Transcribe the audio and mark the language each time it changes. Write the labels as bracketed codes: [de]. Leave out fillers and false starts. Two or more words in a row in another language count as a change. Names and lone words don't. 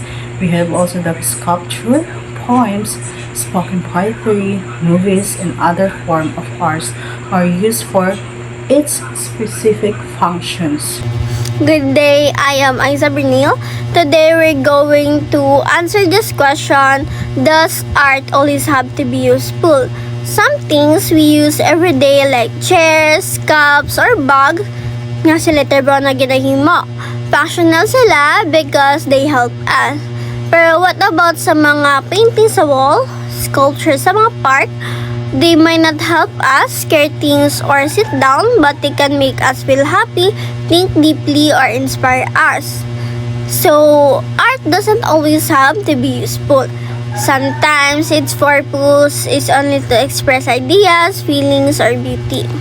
[en] We have also the sculpture, poems, spoken poetry, movies, and other form of arts are used for its specific functions. Good day, I am Aiza Bernil. Today we're going to answer this question: does art always have to be useful? Some things we use every day like chairs, cups, or bag [hil] nga sila trabaho na ginahimo. [en] Functional sila because they help us. [hil] Pero [en] what about [hil] sa mga painting sa wall, sculpture sa mga park? [en] They might not help us care things or sit down, but they can make us feel happy, think deeply, or inspire us. So, art doesn't always have to be useful. Sometimes its purpose is only to express ideas, feelings, or beauty.